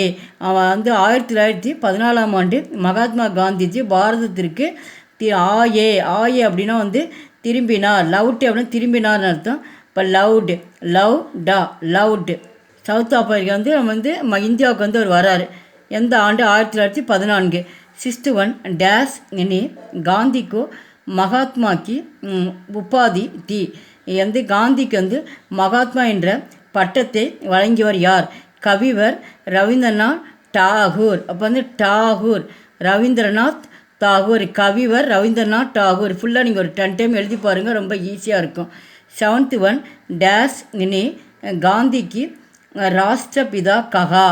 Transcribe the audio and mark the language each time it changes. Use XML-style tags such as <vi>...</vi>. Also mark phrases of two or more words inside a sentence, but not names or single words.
<ta>அவன் 1914ஆம் ஆண்டு மகாத்மா காந்திஜி பாரதத்திற்கு ஆயே அப்படின்னா திரும்பினார். லவுட் அப்படின்னா திரும்பினார்னு அர்த்தம். இப்போ லவுட் சவுத் ஆப்பிரிக்கா நம்ம இந்தியாவுக்கு அவர் வராரு. எந்த ஆண்டு</ta> <hi>1914.</hi> <en>6th one dash</en> <hi>ने गांधी को महात्मा की उपाधि दी.</hi> <ta>காந்திக்கு மகாத்மா என்ற பட்டத்தை வழங்கியவர் யார். கவிவர் ரவீந்திரநாத் டாகூர். அப்போ டாகூர் ரவீந்திரநாத் தாகூர். கவிவர் ரவீந்திரநாத் டாகூர். ஃபுல்லாக நீங்கள் ஒரு 10 டைம் எழுதி பாருங்கள். ரொம்ப ஈஸியாக இருக்கும்.</ta> <en>7th one dash</en> <ta>ने காந்திக்கு</ta> <hi>राष्ट्रपिता कहा.</hi>